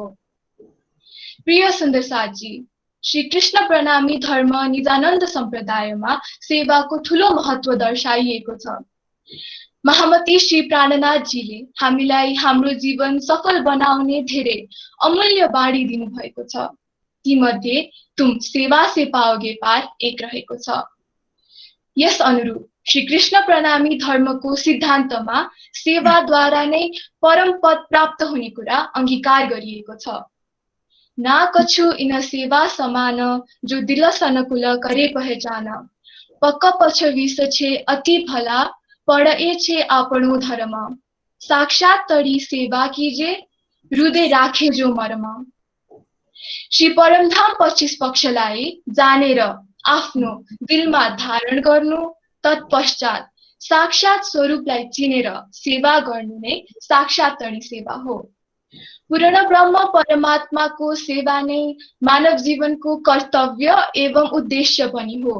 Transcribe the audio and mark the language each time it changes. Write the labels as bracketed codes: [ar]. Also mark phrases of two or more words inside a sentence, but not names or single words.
[ne] प्रिय सुन्दर साथजी, श्री कृष्ण प्रणामी धर्म निजानन्द सम्प्रदायमा सेवाको ठूलो महत्व दर्शाइएको छ। महामती श्री प्राणनाथजीले हामीलाई हाम्रो जीवन सफल बनाउने धेरै अमूल्य बाणी दिनु भएको छ। तीमध्ये [hi] तुम सेवा से पाओगे पार [ne] एक रहेको छ। यस अनुरूप श्री कृष्ण प्रणामी धर्मको सिद्धान्तमा सेवाद्वारा नै परम पद प्राप्त हुने कुरा अंगीकार गरिएको छ। [hi] ना कछु इन सेवा समान, जो दिल सनकुल करे पहचान। [gu] पक्क पछ विष छे अति भला, पड़े छे आपणो धर्म। [hi] साक्षात तरी सेवा कीजे, हृदय राखे जो मर्म। [ne] श्री परमधाम 25 पक्षलाई जानेर आफ्नो दिलमा धारण गर्नु, तत्पश्चात साक्षात स्वरूपलाई चिनेर सेवा गर्नु नै [hi] साक्षात तरी सेवा [ne] हो। पूर्ण ब्रह्म परमात्माको सेवा नै मानव जीवनको कर्तव्य एवं उद्देश्य पनि हो।